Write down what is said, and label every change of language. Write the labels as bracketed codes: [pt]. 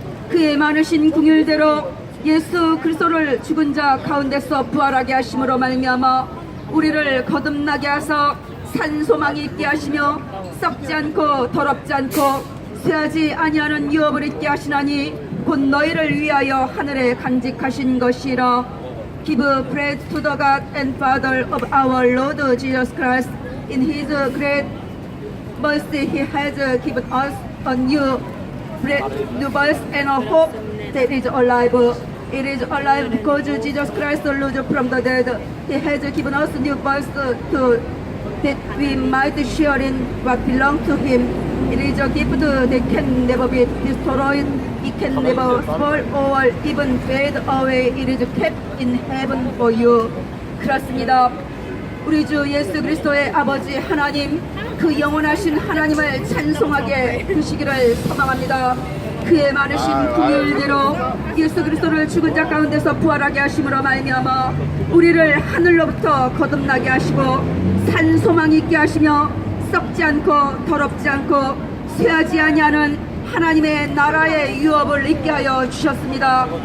[ko] 그의 많으신 궁율대로 예수 그리스도를 죽은 자 가운데서 부활하게 하심으로 말미암아 우리를 거듭나게 하사 산소망이 있게 하시며 썩지 않고 더럽지 않고 쇠하지 아니하는 유업을 있게 하시나니 곧 너희를 위하여 하늘에 간직하신 것이라. [en] Give praise to the God and Father of our Lord Jesus Christ. In His great mercy He has given us a new birth and a hope that is alive. It is alive because Jesus Christ rose from the dead. He has given us new birth that we might share in what belongs to Him. It is a gift that can never be destroyed. It can never fall or even fade away. It is kept in heaven for you. [ko] 그렇습니다. 우리 주 예수 그리스도의 아버지 하나님, 그 영원하신 하나님을 찬송하게 되시기를 소망합니다. 그의 많으신 긍휼대로 예수 그리스도를 죽은 자 가운데서 부활하게 하심으로 말미암아 우리를 하늘로부터 거듭나게 하시고 산 소망 있게 하시며 썩지 않고 더럽지 않고 쇠하지 아니하는 하나님의 나라의 유업을 있게 하여 주셨습니다.